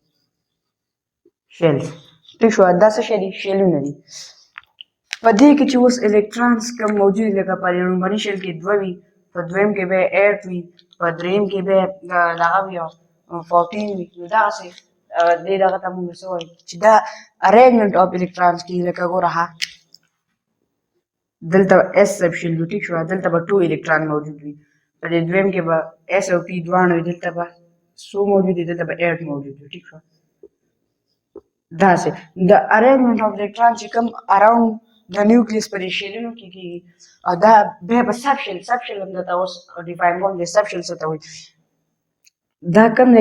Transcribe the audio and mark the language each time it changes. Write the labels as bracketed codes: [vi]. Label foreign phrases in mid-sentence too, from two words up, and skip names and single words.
[ps] ټیک شوه دا څه شی دي شیلونه دي په دې کې چې اوس الکترونز کم موجود دي لکه په لومړني شیل کې دوه وي په دویم کې به 8 وي په دریم کې به دغه وي 14 وي نو دغسې دې دغه ته مونږ څه وایو چې دا [en] arrangement of electrons [ps] کې لکه ګوره دلته [en] s sub shell [ps] وي ټیک شوه دلته به 2 الکترون موجود وي په دې دویم کې به اس او پی دواړه وي دلته به څو موجود دي دلته به 8 موجود وي ټیک شوه داسې د [en] arrangement of electron [ps] چې کوم اراوند د نیوکلیس په دې شیلونو کې کېږي او دا بیا به [en] sub shell [ps] هم درته اوس ډیفاین کوم دی [en] sub shell [ps] څه ته وایي دا کوم دی